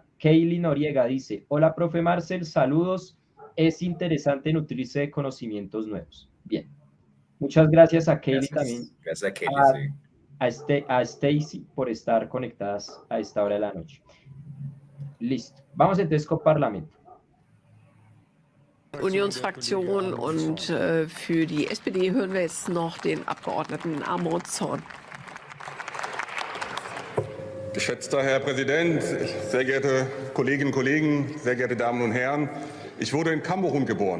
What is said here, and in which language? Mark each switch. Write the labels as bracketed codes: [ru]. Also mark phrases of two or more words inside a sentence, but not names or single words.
[es] Kaylee Noriega dice, hola, profe Marcel, saludos. Es interesante nutrirse de conocimientos nuevos. Bien. Muchas gracias a Kaylee también. Gracias a Kelly, sí. A Stacy por estar conectadas a esta hora de la noche. Listo. Vamos entonces con Parlamento. [de] Unionsfraktion und für die SPD hören wir jetzt noch den Abgeordneten Amor Zorn. Geschätzter Herr Präsident, sehr geehrte Kolleginnen und Kollegen, sehr geehrte Damen und Herren, ich wurde in Kamerun geboren.